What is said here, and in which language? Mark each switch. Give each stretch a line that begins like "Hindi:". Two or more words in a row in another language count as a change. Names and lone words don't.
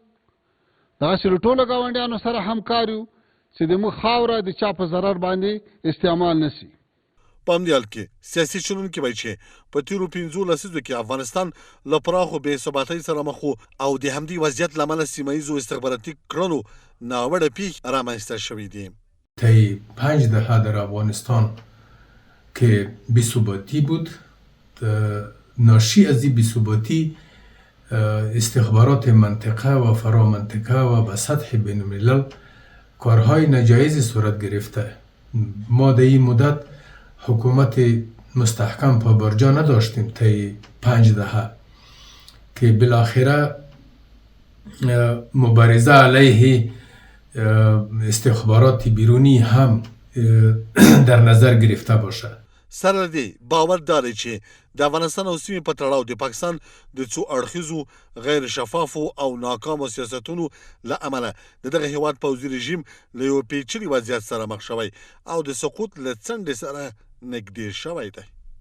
Pashto: داسې له ټولو ګاونډیانو سره همکار یو چې د موږ خاوره د چا په ضرر باندې استعمال نه شي. په همدې حال کې سیاسي چلونکي وایي چې په تېرو 15 لسیزو کې افغانستان له پراخو بې ثباتۍ سره مخ و او د همدې وضعیت له امله سیمه ییزو استخباراتي کړنو ناوړه پیښې رامنځته شوې دي.
Persian: طی 5 دهه در افغانستان که بی‌ثباتی بود، ناشی از این بی‌ثباتی استخبارات منطقه و فرامنطقه و به سطح بین الملل کارهای ناجایزی صورت گرفته. ما در این مدت حکومت مستحکم پابرجا نداشتیم طی 5 دهه که بالاخره مبارزه علیه استخبارات بیرونی هم در نظر گرفته باشه.
Pashto: سره دې باور داري چې د افغانستان او سیمې په تړاو د پاکستان د څو اړخیزو غیر شفافو او ناکامو سیاستونو له امله د دغه هیواد پوځي رژیم له یو پیچلي وضعیت سره مخ شوی او د سقوط له څنډې سره نږدې شوی دی.